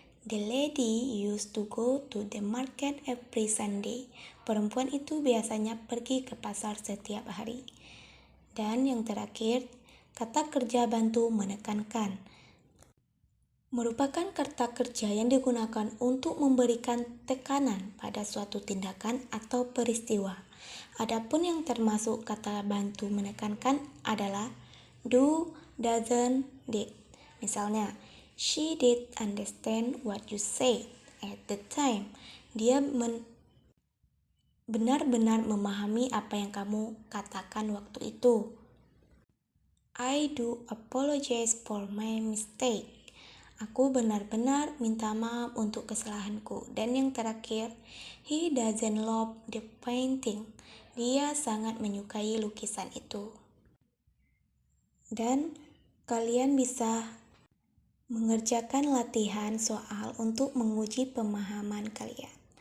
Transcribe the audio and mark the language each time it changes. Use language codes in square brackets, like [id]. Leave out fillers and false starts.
[en] The lady used to go to the market every Sunday. [id] Perempuan itu biasanya pergi ke pasar setiap hari. Dan yang terakhir, kata kerja bantu menekankan, merupakan kata kerja yang digunakan untuk memberikan tekanan pada suatu tindakan atau peristiwa. Adapun yang termasuk kata bantu menekankan adalah do, doesn't, did. Misalnya, [en] she did understand what you said at the time. [id] Dia benar-benar memahami apa yang kamu katakan waktu itu. [en] I do apologize for my mistake. [id] Aku benar-benar minta maaf untuk kesalahanku. Dan yang terakhir, [en] he doesn't love the painting. [id] Dia sangat menyukai lukisan itu. Dan kalian bisa mengerjakan latihan soal untuk menguji pemahaman kalian.